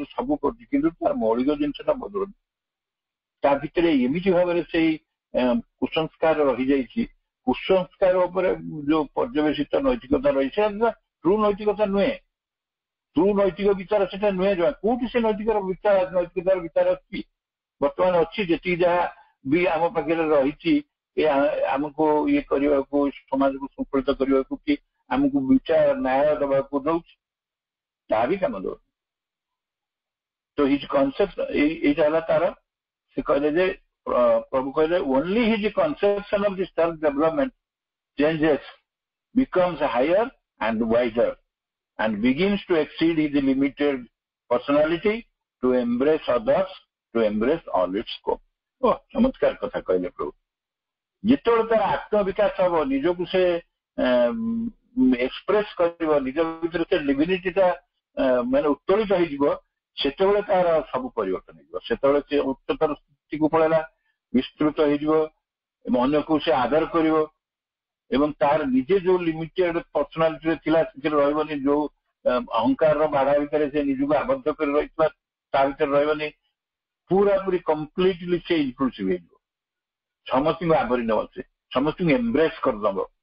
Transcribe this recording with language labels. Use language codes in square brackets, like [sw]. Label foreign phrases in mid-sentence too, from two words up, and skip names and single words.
[or] ସବୁ କରୁଛି କିନ୍ତୁ ତାର ମୌଳିକ ଜିନିଷଟା ବଦଳୁନି ତା ଭିତରେ ଏମିତି ଭାବରେ ସେଇ କୁସଂସ୍କାର ରହିଯାଇଛି କୁସଂସ୍କାର ଉପରେ ଯୋଉ ପର୍ଯ୍ୟବେସିତ ନୈତିକତା ରହିଛି ସେଟା ଟ୍ରୁ ନୈତିକତା ନୁହେଁ ଟ୍ରୁ ନୈତିକ ବିଚାର ସେଟା ନୁହେଁ ଜମା କୋଉଠି ସେ ନୈତିକତାର ବିଚାର ଅଛି ବର୍ତ୍ତମାନ ଅଛି ଯେତିକି ଯାହା ବି ଆମ ପାଖରେ ରହିଛି ଆମକୁ ଇଏ କରିବାକୁ ସମାଜକୁ ଶୃଙ୍ଖଳିତ କରିବାକୁ କି ଆମକୁ ବିଚାର ନ୍ୟାୟ ଦେବାକୁ ଦଉଛି ତାହା ବି କାମ ଦଉଛି। [en] ତ his concept [or] ଏଇଟା ହେଲା ତାର ସେ କହିଲେ ଯେ ପ୍ରଭୁ କହିଲେ [en] only his conception of the self development changes becomes higher and wiser and begins to exceed his limited personality to embrace others to embrace all its scope। [or] ଚମତ୍କାର କଥା କହିଲେ ପ୍ରଭୁ ଯେତେବେଳେ ତାର ଆତ୍ମବିକାଶ ହବ ନିଜକୁ ସେ ଏକ୍ସପ୍ରେସ କରିବ ନିଜ ଭିତରେ ସେ ଡିଭିନିଟିଟା ମାନେ ଉତ୍ତୋଳିତ ହେଇଯିବ ସେତେବେଳେ ତାର ସବୁ ପରିବର୍ତ୍ତନ ହେଇଯିବ ସେତେବେଳେ ସେ ଉଚ୍ଚତର ସ୍ଥିତିକୁ ପଳେଇଲା ବିସ୍ତୃତ ହେଇଯିବ ଅନ୍ୟକୁ ସେ ଆଦର କରିବ ଏବଂ ତାର ନିଜେ ଯୋଉ [en] limited personalityରେ [or] ଥିଲା ସେଥିରେ ରହିବନି ଯୋଉ ଅହଙ୍କାରର ବାଧା ଭିତରେ ସେ ନିଜକୁ ଆବଦ୍ଧ କରି ରହିଥିଲା ତା ଭିତରେ ରହିବନି ପୁରାପୁରି କମ୍ପ୍ଲିଟଲି ସେ ଇନକ୍ଲୁସିଭ ହେଇଯିବ ସମସ୍ତଙ୍କୁ ଆବରି ନେବ ସେ ସମସ୍ତଙ୍କୁ ଏମ୍ବ୍ରେସ କରିଦେବ।